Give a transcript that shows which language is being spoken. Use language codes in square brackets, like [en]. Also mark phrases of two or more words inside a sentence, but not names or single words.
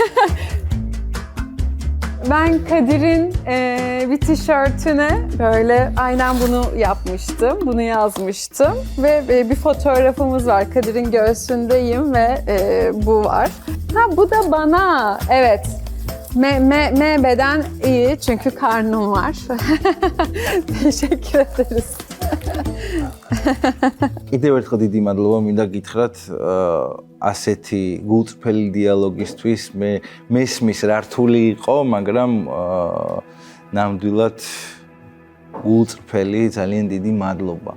[tr] Ben Kadir'in bir tişörtüne böyle aynen bunu yapmıştım, bunu yazmıştım ve bir fotoğrafımız var. Kadir'in göğsündeyim ve bu var. Ha bu da bana, evet. M beden iyi çünkü karnım var. Teşekkür ederiz. [ka] კიდევ ერთხელ დიდი მადლობა მინდა გითხრათ ასეთი გულწრფელი დიალოგისთვის მე მესმის რა რთული იყო, მაგრამ ნამდვილად გულწრფელი ძალიან დიდი მადლობა.